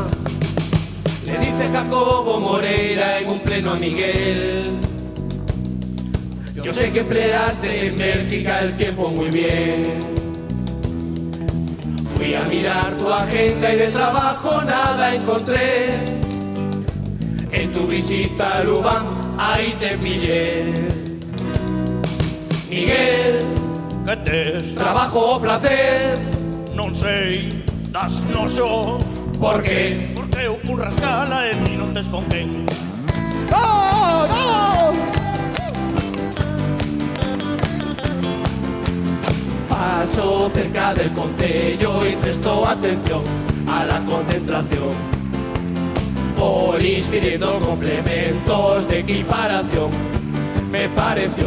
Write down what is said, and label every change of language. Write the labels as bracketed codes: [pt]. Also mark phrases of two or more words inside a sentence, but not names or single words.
[es] Le dice Jacobo Moreira en un pleno a Miguel: yo sé que empleaste en Bélgica el tiempo muy bien. Fui a mirar tu agenda y de trabajo nada encontré. En tu visita a Lubán, ahí te pillé. Miguel, [gl] Que tes? [es] trabajo o placer, [gl] Non sei, das no so. [es] ¿por qué? [gl] Porque eu fun rascala e ti non tes con quen. [es] ¡No! ¡No! Paso cerca del concello y presto atención a la concentración. Polis pidiendo complementos de equiparación, me pareció.